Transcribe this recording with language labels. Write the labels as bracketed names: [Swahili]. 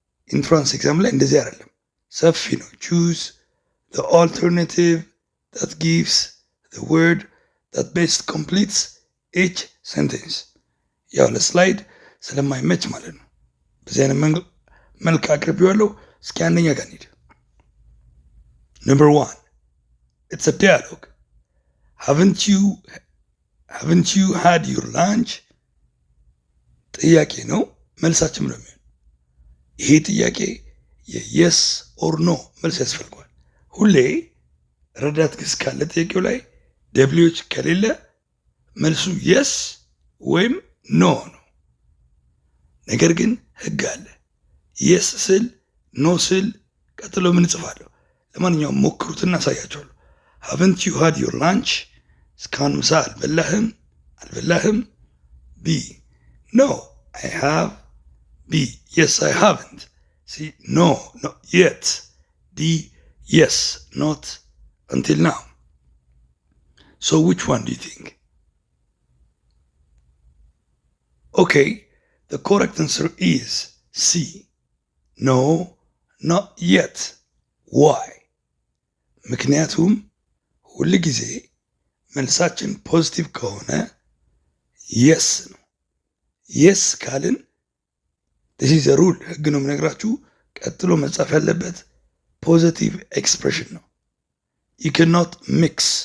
[Amharic] ኢንትራንስ ኤግዛም ላይ እንደዚህ አይደለም። ሰፊ ነው። ቹዝ [English] the alternative that gives the word that best completes each sentence። [Amharic] ያው ለስላይድ ስለማይመች ማለት ነው። በዚህ አይነት መልክ አቅርቤዋለሁ። እስኪ አንደኛ ጋር እንሂድ። [English] Number 1, it's a dialogue. Haven't you had your lunch? [Amharic] ጥያቄ ነው። መልሳችን ነው የሚሆን። ይሄ ጥያቄ የየስ ኦር ኖ መልስ ያስፈልገዋል። ሁሌ ረዳት ግስ ካለ ጥያቄው ላይ ደብሊዎች ከሌለ መልሱ የስ ወይም ኖ ነው። ነገር ግን ህግ አለ። የስ ስል ኖ ስል ቀጥሎ ምን እጽፋለሁ? ለማንኛውም ሞክሩትና አሳያቸዋለሁ። [English] haven't you had your lunch? [Amharic] እስካሁን ምሳ አልበላህም? ቢ [English] no, I have. B, yes, I haven't. C, no, not yet. D, yes, not until now. So which one do you think? Okay, the correct answer is C. No, not yet. Why? [Amharic] ምክንያቱም ሁል ጊዜ መልሳችን ፖዚቲቭ ከሆነ yes ነው። የስ ካልን [English] this is a rule፣ [Amharic] ህግ ነው የምነግራችሁ። ቀጥሎ መጻፍ ያለበት ፖዚቲቭ ኤክስፕሬሽን ነው። [English] you cannot mix